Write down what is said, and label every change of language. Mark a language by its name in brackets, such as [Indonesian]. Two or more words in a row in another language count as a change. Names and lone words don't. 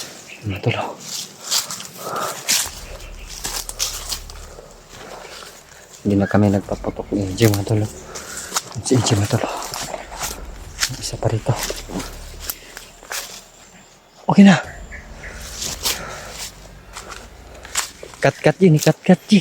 [Filipino] Matulog. Hindi na kami nagpaputok ni EJ mga tol. Si EJ mga tol. Isa pa rito. Okay na. Kat-kat yun, kat-kat yun.